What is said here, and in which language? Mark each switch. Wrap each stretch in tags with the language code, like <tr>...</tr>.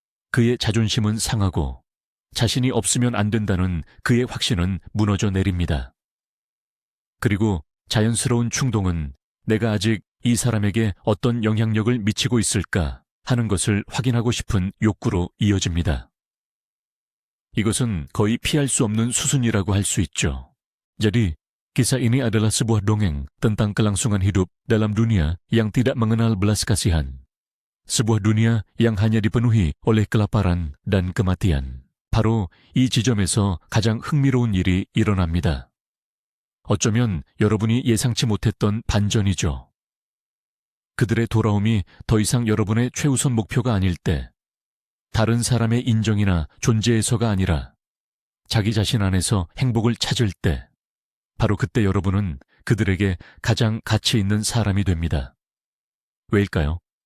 <ko>그의 자존심은 상하고 자신이 없으면 안 된다는 그의 확신은 무너져 내립니다. 그리고 자연스러운 충동은 내가 아직 이 사람에게 어떤 영향력을 미치고 있을까 하는 것을 확인하고 싶은 욕구로 이어집니다. 이것은 거의 피할 수 없는 수순이라고 할 수 있죠.</ko> <id>Jadi, kisah ini adalah sebuah dongeng tentang kelangsungan hidup dalam dunia yang tidak mengenal belas kasihan. sebuah dunia yang hanya dipenuhi oleh kelaparan dan kematian.</id> <ko>바로 이 지점에서 가장 흥미로운 일이 일어납니다. 어쩌면 여러분이 예상치 못했던 반전이죠. 그들의 돌아옴이 더 이상 여러분의 최우선 목표가 아닐 때, 다른 사람의 인정이나 존재에서가 아니라 자기 자신 안에서 행복을 찾을 때, 바로 그때 여러분은 그들에게 가장 가치 있는 사람이 됩니다. 왜일까요?</ko>